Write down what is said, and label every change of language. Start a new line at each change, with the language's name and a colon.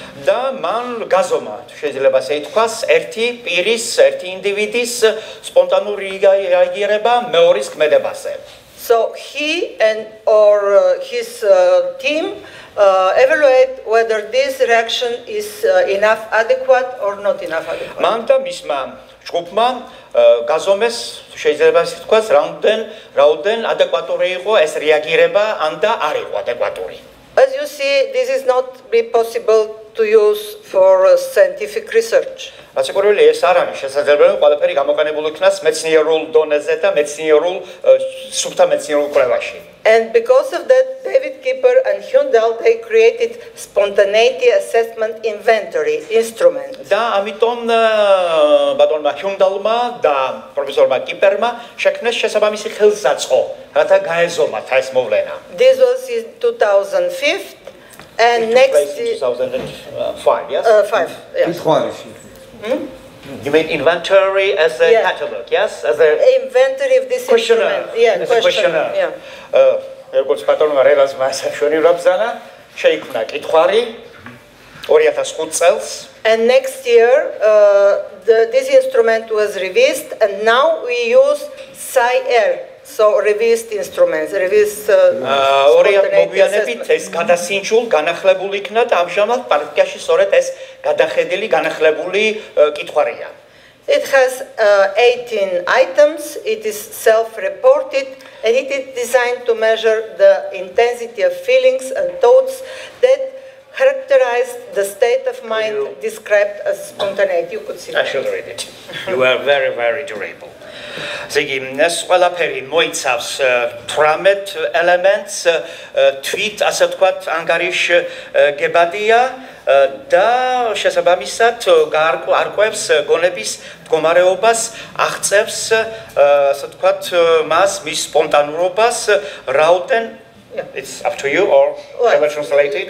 Georgian: და მან გაზომა, შეიძლება ასე ითქვას, ერთი პირის, ერთი ინდივიდის სპონტანური რეაგირება მეორის ქმედებაზე.
English: So he and his team evaluate whether this reaction is enough adequate or not enough adequate.
Georgian: მან და მისმა ჯგუფმა გაზომეს, შეიძლება ასე ითქვას, რაოდენ ადეკვატური იყო ეს რეაგირება, ან და არ იყო ადეკვატური.
English: As you see, this is not possible to use for scientific research.
Georgian: ასე ყოველი ეს არ არის შესაძლებელი, ყველაფერი გამოყენებული იქნას მეცნიერულ დონეზე და მეცნიერულ სუფთა მეცნიერულ კვლევაში.
English: And because of that, David Kipper and Hundal, they created spontaneity assessment inventory instrument.
Georgian: და ამიტომ ბატონმა ჰუნდალმა და პროფესორმა კიპერმა შექმნეს შესაბამისი ხელსაწყო, რათა გაეზომათ ეს მოვლენა.
English: This was in 2005 and next 2005, yes? 5, yes. You mean inventory as a catalog, yes? As a inventory of this questionnaire. instrument. Yeah, as a questionnaire. Yeah.
Georgian: როგორც ბატონმა რელაზმა საშვენივრა ბრძანა, შეიქმნა კითხვარი 2005 წელს.
English: And next year, this instrument was revised, and now we use PsyR. So revised instruments, revised spontaneity assessment.
Georgian: ეს გადასინჯულ, განახლებულ იქნა და ამჟამად პარტიაში სწორედ ეს გადახედილი, განახლებული კითხვარია.
English: It has 18 items, it is self-reported, and it is designed to measure the intensity of feelings and thoughts that characterize the state of mind described as spontaneity. You could see I should read it. You are very, very durable.
Georgian: ზეგი ეს ყველაფერი მოიცავს 18 ელემენტს, თვით ასე ვთქვათ, ანგარიშგებადია და შესაბამისად გარკვევს გონების მდგომარეობას, აღწევს ასე ვთქვათ მას მის სპონტანურობას, რაოდენ
English: it's up to you or shall I translate it?